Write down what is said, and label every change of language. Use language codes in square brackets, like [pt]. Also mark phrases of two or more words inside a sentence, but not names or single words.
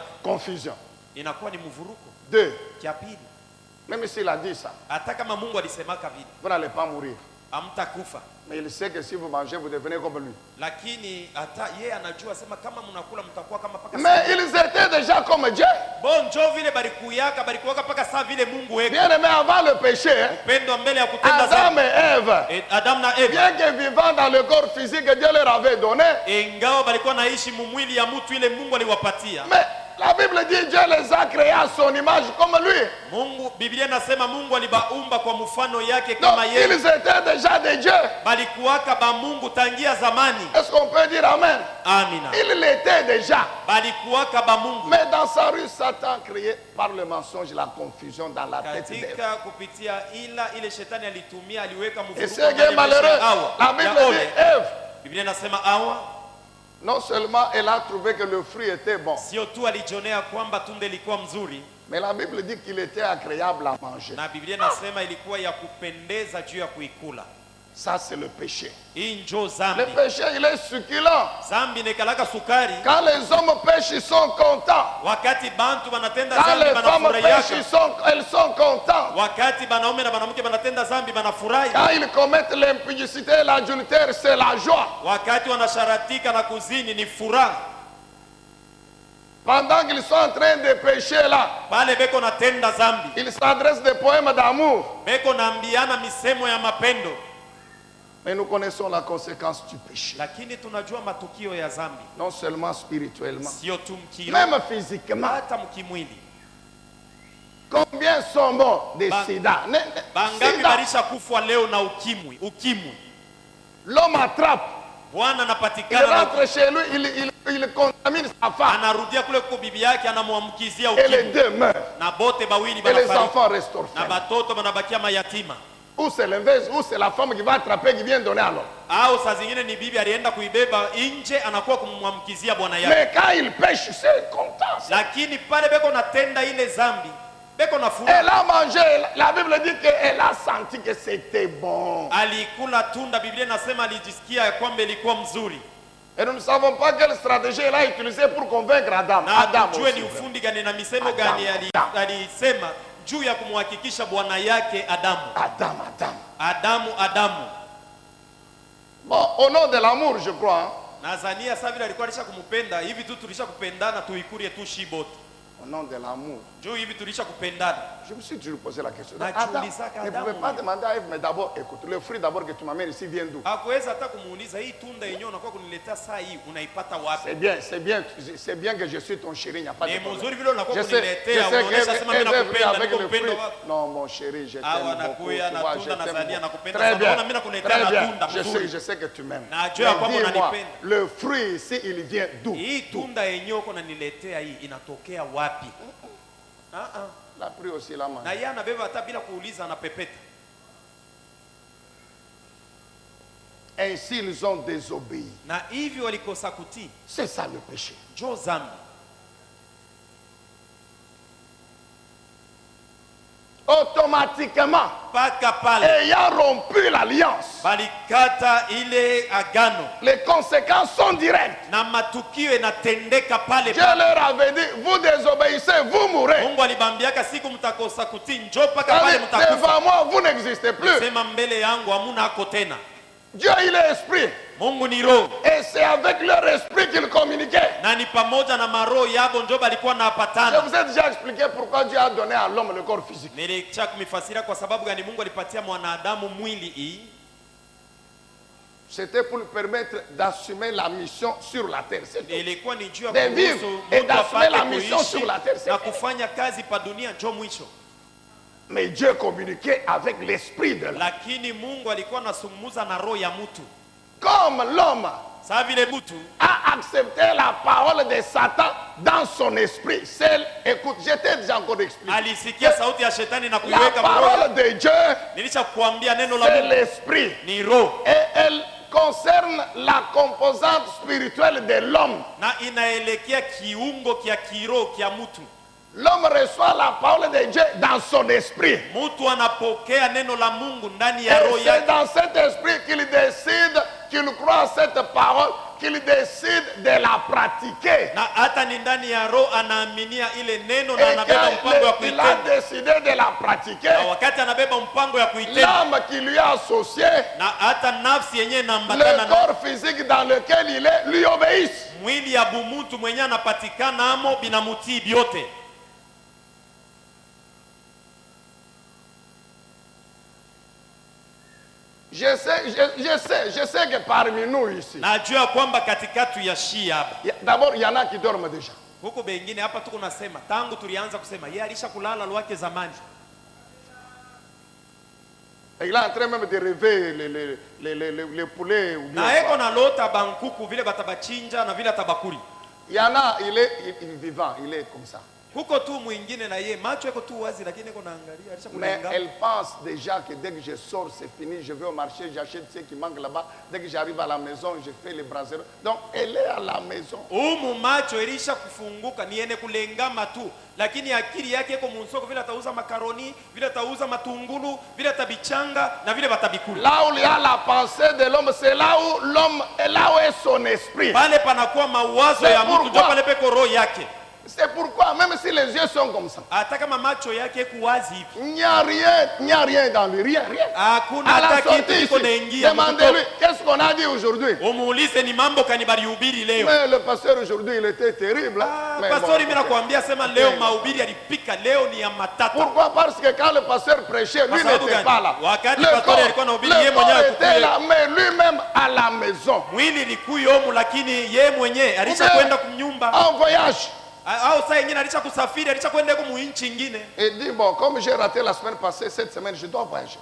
[fr] Confusion. [sw] inakuwa ni mvuruko. [fr] Deux, [sw] Kia pili, [fr] même s'il a dit ça, [sw] hata kama Mungu alisemaka vile, [fr] vous n'allez pas mourir. [sw] hamtakufa. [fr] Mais il sait que si vous mangez, vous devenez comme lui. [sw] Lakini hata yeye anajua sema kama mnakula mtakuwa kama paka. [fr] Mais ils étaient déjà comme Dieu. [sw] Bon njo vile balikuwaka paka saa vile Mungu weko. [fr] Bien aimé, avant le péché, hein, [sw] Upendo mbele ya kutenda [fr] Adam [sw] dhambi. [fr] et Ève, [sw] Adam na Eva. [fr] bien que vivant dans le corps physique que Dieu leur avait donné, [sw] Ingawa balikuwa naishi mumwili ya mtu ile Mungu aliwapatia. [fr] mais la Bible dit Dieu les a créés à son image comme lui. [sw] Mungu, Biblia inasema Mungu alibaumba kwa mfano yake [fr] Donc [sw] kama yeye. [fr] ils étaient déjà des dieux. [sw] Balikuwaka ba Mungu tangia zamani. [fr] Est-ce qu'on peut dire Amen? [sw] Amina. [fr] Il l'était déjà. [sw] Balikuwaka ba Mungu. [fr] Mais dans sa rue, Satan créé par le mensonge la confusion dans la tête d'Ève. [sw] Katika kupitia ile shetani alitumia aliweka [fr] Et [sw] mvurugo [fr] ce qui est malheureux, la Bible dit Ève, [sw] Biblia inasema Hawa [fr] non seulement elle a trouvé que le fruit était bon, [sw] sio tu alijionea kwamba tunda ilikuwa mzuri, [fr] mais la Bible dit qu'il était agréable à manger. [sw] na Biblia inasema ilikuwa ya kupendeza juu ya kuikula. [fr] Ça, c'est le péché. [sw] Hii njo [fr] Le [sw] zambi. [fr] péché, il est succulent. [sw] Zambi nekalaka sukari. [fr] Quand les hommes pêchent, ils sont contents. [sw] Wakati bantu banatenda [fr] Quand [sw] zambi [fr] les femmes pêchent, [sw] banafurahiaka. [fr] elles sont contents. [sw] Wakati banaume na banamke banatenda zambi banafurahi. [fr] Quand ils commettent l'impudicité et l'adultère, c'est la joie. [sw] Wakati wanasharatika na kuzini ni furaha. [fr] Pendant qu'ils sont en train de pécher là, [sw] Pale beko natenda zambi. [fr] ils s'adressent des poèmes d'amour. [sw] Beko naambiana misemo ya mapendo. [fr] Mais nous connaissons la conséquence du péché. [sw] Lakini tunajua matukio ya zambi. [fr] Non seulement spirituellement, [sw] Sio tu mkiro. [fr] même physiquement. [sw] Hata mkimwili. [fr] Combien sont morts de sida? [sw] Bangapi Sida. barisha kufwa leo na ukimwi. [fr] L'homme attrape. [sw] Bwana [fr] Il [sw] anapatikana na [fr] rentre chez lui, il contamine sa femme. [sw] anarudia kule kwa bibi yake anamwamkizia [fr] Et les [sw] ukimwi. [fr] deux meurent. [sw] Na bote bawili [fr] Et les [sw] banafariki. [fr] enfants restent [sw] Na [fr] orphelins. [sw] batoto banabakia mayatima. [fr] Ou c'est l'inverse, ou c'est la femme qui va attraper, qui vient donner à l'homme. [sw] Au saa zingine ni bibi alienda kuibeba nje anakuwa kumwamkizia bwana yake. [fr] Mais quand il pêche, c'est content. [sw] Lakini pale beko natenda ile zambi, beko na furaha. [fr] Elle a mangé, la Bible dit qu'elle a senti que c'était bon. [sw] Alikula tunda, Biblia inasema alijisikia ya kwamba ilikuwa mzuri. [fr] Et nous ne savons pas quelle stratégie elle a utilisée pour convaincre Adam. [sw] Na Adam tujue [fr] aussi. [sw] ni ufundi gani na misemo [fr] Adam, [sw] gani [fr] Adam. [sw] alisema juu ya kumhakikisha bwana yake Adamu. Adamu. [fr] Bon, au nom de l'amour, je crois. Hein. [sw] Nazania sasa vile alikuwa alisha kumupenda, hivi tu tulisha kupendana tuikurie tu shibote. [fr] Au nom de l'amour. [sw] Juu hivi tulisha kupendana. [fr] Je me suis toujours posé la question. [sw] Na [fr] Adam, [sw] jiulisaka [fr] ne [sw] Adamu. [fr] pouvez pas demander à Ève, mais d'abord, écoute, le fruit d'abord que tu m'amènes ici vient d'où? [sw] Hakuweza hata kumuuliza hii tunda yenyewe unakuwa kuniletea saa hii unaipata wapi? [fr] C'est bien que je suis ton chéri, il n'y a pas de [sw] Ni [fr] problème. [sw] mzuri vile unakuwa [fr] Je sais [sw] kuniletea unaonesha sema mimi [fr] qu'Ève est [sw] nakupenda, [fr] avec [sw] niko [fr] le [sw] upendo [fr] fruit. [sw] wako. [fr] Non, mon chéri, je [sw] Awa [fr] t'aime beaucoup. [sw] nakuya [fr] Tu [sw] na [fr] vois, [sw] tunda [fr] je t'aime [sw] Nazania [fr] beaucoup. [sw] nakupenda [fr] Très [sw] sana. [fr] bien, [sw] Mbona mimi nakuletea [fr] très bien. [sw] matunda mzuri? [fr] Je sais que tu m'aimes. [sw] Najua kwamba [fr] Mais dis-moi, [sw] unanipenda. [fr] le fruit ici, il vient d'où? [sw] Hii tunda yenyewe uko naniletea hii inatokea wapi? [fr] La pris aussi la main. [sw] Na yeye anabeba hata bila kuuliza anapepeta. [fr] Ainsi, ils ont désobéi. [sw] Na hivi walikosa kutii. [fr] C'est ça le péché. [sw] Jo zambi. [fr] Automatiquement, [sw] Paka pale [fr] ayant rompu l'alliance, [sw] balikata ile agano [fr] les conséquences sont directes. [sw] na matukio inatendeka pale [fr] Dieu [sw] pale. [fr] leur avait dit, vous désobéissez, vous mourrez. [sw] Mungu alibambiaka siku mtakosa kutii njoo paka pale [fr] C'est-à-dire, [sw] mtakufa. [fr] devant moi, vous n'existez plus. [sw] Sema mbele yangu hamuna hako tena. [fr] Dieu, il est esprit. [sw] Mungu ni roho. [fr] Et c'est avec leur esprit qu'ils communiquaient. [sw] Na ni pamoja na maroho yabo ndio balikuwa [fr] Je [sw] napatana. [fr] vous ai déjà expliqué pourquoi Dieu a donné à l'homme le corps physique. [sw] Nilicha kumifasiria kwa sababu gani Mungu alipatia mwanadamu mwili hii. [fr] C'était pour lui permettre d'assumer la mission sur la terre. C'est tout. [sw] Ilikuwa ni juu ya [fr] De vivre [sw] kuruhusu [fr] et [sw] mtu [fr] d'assumer la [sw] apate [fr] mission [sw] kuishi [fr] sur la terre. C'est [sw] na [fr] tout. [sw] kufanya kazi pa dunia njo mwisho. [fr] Mais Dieu communiquait avec l'esprit de l'homme. [sw] Lakini Mungu alikuwa anazungumza na roho ya mtu. [fr] Comme l'homme [sw] Sasa vile mtu [fr] a accepté la parole de Satan dans son esprit. Écoute, j'étais déjà encore expliqué. [sw] alisikia sauti ya shetani na [fr] La [sw] kuiweka [fr] parole [sw] roho. [fr] de Dieu, [sw] Nilisha kuambia neno la [fr] c'est [sw] Mungu [fr] l'esprit. [sw] ni roho [fr] Et elle concerne la composante spirituelle de l'homme. [sw] na inaelekea kiungo kia kiroho kia mtu. [fr] L'homme reçoit la parole de Dieu dans son esprit. [sw] Mtu anapokea neno la Mungu ndani [fr] Et [sw] ya roho [fr] c'est [sw] yake. [fr] dans cet esprit qu'il décide, qu'il croit à cette parole qu'il décide de la pratiquer. [sw] na hata ni ndani ya roho anaaminia ile neno [fr] Et [sw] na anabeba mpango ya [fr] qu'il a [sw] kuitenda, [fr] décidé de la pratiquer, [sw] na wakati anabeba mpango ya kuitenda, [fr] l'âme qui lui est associée, [sw] na hata nafsi yenyewe [fr] le [sw] inaambatana na [fr] corps physique dans lequel il est, lui obéissent. [sw] mwili ya bumutu mwenyewe anapatikana amo binamutii byote. [fr] Je sais que parmi nous ici, [sw] Najua kwamba katikati ya shia hapa [fr] d'abord il y en a qui dorment déjà. [sw] huko bengine hapa tuko nasema tangu tulianza kusema yeye alisha kulala lwake zamani, [fr] Et il est en train même de rêver les poulets. Ou bien [sw] na eko [fr] quoi. [sw] na lota bankuku vile batabachinja na vile atabakuli. [fr] Il y en a, il est vivant, il est comme ça. [sw] Huko tu mwingine na ye macho eko tu wazi, lakini eko naangalia alisha [fr] Mais [sw] kulenga. [fr] elle pense déjà que dès que je sors, c'est fini, je vais au marché, j'achète ce qui manque là-bas. Dès que j'arrive à la maison, je fais les brasseries. Donc elle est à la maison. [sw] Umu macho ilisha kufunguka niene kulengama tu, lakini akili yake iko munsoko, vile atauza makaroni, vile atauza matungulu, vile atabichanga na vile batabikula. [fr] Là où il y a la pensée de l'homme, c'est là où l'homme est, là où est son esprit. [sw] Pale panakuwa mawazo [fr] C'est [sw] ya mtu, [fr] pourquoi- [sw] ndio pale peko roho yake. [fr] C'est pourquoi, même si les yeux sont comme ça, [sw] Hata kama macho yake iko wazi hivi, [fr] il n'y a rien dans lui, rien. [sw] hakuna [fr] À la [sw] hata kitu [fr] sortie [sw] kiko [fr] ici, [sw] naingia. [fr] demandez-lui, qu'est-ce qu'on a dit aujourd'hui? [sw] Umuulize ni mambo kani balihubiri leo. [fr] Mais le pasteur aujourd'hui, il était terrible. hein. Mais [sw] Pastori, bon, mimi nakwambia sema leo mahubiri alipika leo ni ya matata. [fr] pourquoi? Parce que quand le pasteur prêchait, lui [sw] Kwa sababu [fr] n'était [sw] gani? [fr] pas là. [sw] Wakati [fr] Le [sw] pastori alikuwa anahubiri, yeye [fr] le [sw] mwenyewe [fr] corps [sw] hakukuwa. [fr] était là, mais lui-même à la maison. [sw] Mwili likuyomu, lakini ye mwenyewe alisha kwenda kumnyumba, [fr] En voyage. [sw] au saa ingine alisha kusafiri, alisha kwenda huko muinchi ingine. [fr] Et dit, bon, comme j'ai raté la semaine passée, cette semaine, je dois voyager.